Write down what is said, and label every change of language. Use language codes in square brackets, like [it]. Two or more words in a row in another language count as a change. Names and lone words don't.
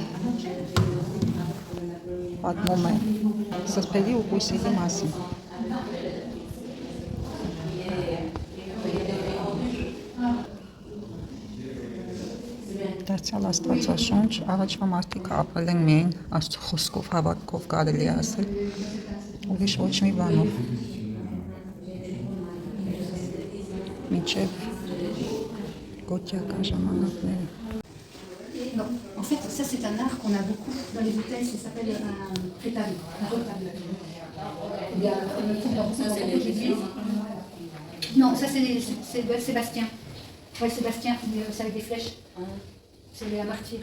[hy] պատմում է սրբերի ու բույսերի մասին։ Դարձյալ Աստվածաշունչ, առաջվա մարդիկ ապրել են միայն Աստծո խոսքով, հավատքով կարելի է ասել, ուրիշ ոչ մի բանով։ Մինչև գոթյական ժամանակները։ [fr] Non, en fait, ça c'est un art qu'on a beaucoup dans les hôtels, ça s'appelle un rétable, un retable. Il y a ça c'est l'église. Non, ça c'est Sébastien. Ouais, Sébastien, c'est avec des flèches. C'est un martyr.